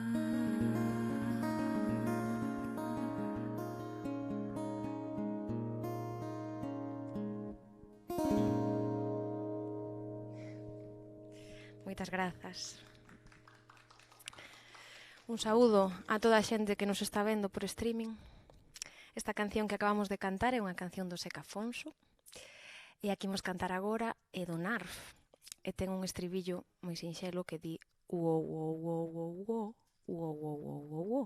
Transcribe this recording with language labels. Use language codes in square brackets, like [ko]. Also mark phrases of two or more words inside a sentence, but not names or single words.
[gl] Moitas grazas. Un saúdo a toda a xente que nos está vendo por streaming. Esta canción que acabamos de cantar é unha canción do Seca Afonso e aquí imos cantar agora é do Narf e ten un estribillo moi sinxelo que di uo uo uo uo uo uo uo uo uo uo.